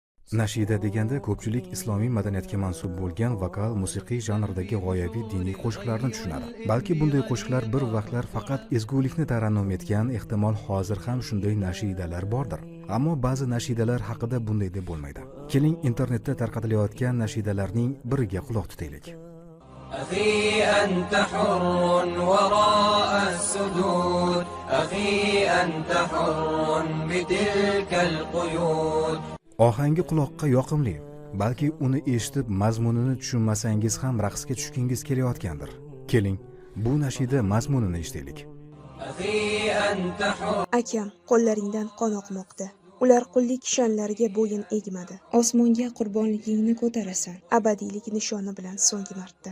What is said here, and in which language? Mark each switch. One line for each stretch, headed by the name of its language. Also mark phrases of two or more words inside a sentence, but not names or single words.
Uzbek: Nashida deganda ko'pchilik islomiy madaniyatga mansub bo'lgan vokal musiqiy janrdagi g'oyaviy diniy qo'shiqlarni tushunadi. Balki bunday qo'shiqlar bir vaqtlar faqat ezgulikni tarannum etgan, ehtimol hozir ham shunday nashidalar bordir. Ammo ba'zi nashidalar haqida bunday deb bo'lmaydi. Keling, internetda tarqatilayotgan nashidalarning biriga quloq tutaylik.
Arabic: أخي أنت حر وراء السدود أخي أنت حر بتلك القيود.
Uzbek: Ohangi quloqqa yoqimli, balki uni eshitib mazmunini tushunmasangiz ham raqsga tushgingiz kelayotgandir. Keling, bu nashida mazmunini eshitaylik. Akam, qo'llaringdan qon oqmoqda. Ular qullik shonlariga bo'yin egmadi. Osmonga qurbonligingni ko'tarasan, abadiylik nishoni bilan so'nggi marta.